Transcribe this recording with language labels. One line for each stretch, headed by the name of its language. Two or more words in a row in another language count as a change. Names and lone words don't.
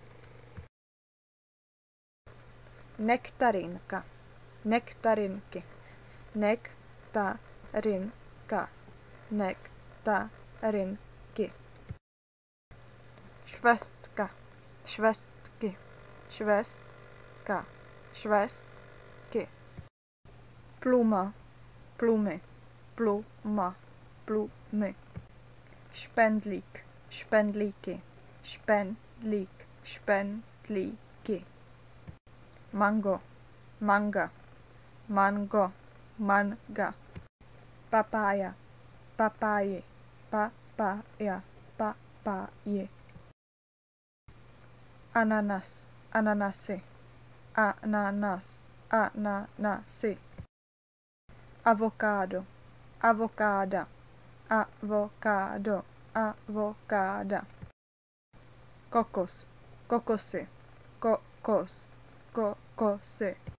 Czech: Nektarinka, nektarinky, nektarinka, nektarinky. Švestka, švestky, švestka, švestky. Pluma, plumy, pluma, plumy. Špendlík, špendlíky, špendlík, špendlíky. Mango, manga, mango, manga. Papája, papáji, papája, papáji. Ananas, ananasy, ananas, ananasy. Avokádo, avokáda, avokádo, avokáda. Kokos, kokosy, kokos, kokosy.